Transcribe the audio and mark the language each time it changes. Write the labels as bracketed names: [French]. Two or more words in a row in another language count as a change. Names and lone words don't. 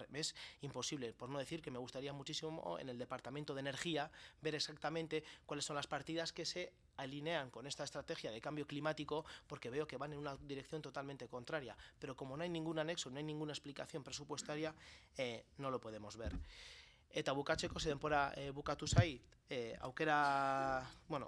[Spanish] Es imposible, por no decir que me gustaría muchísimo en el Departamento de Energía ver exactamente cuáles son las partidas que se alinean con esta estrategia de cambio climático, porque veo que van en una dirección totalmente contraria, pero como no hay ningún anexo, no hay ninguna explicación presupuestaria, no lo podemos ver. [Basque] Eta bukatzeko, ze denbora bukatu zait, aukera, bueno,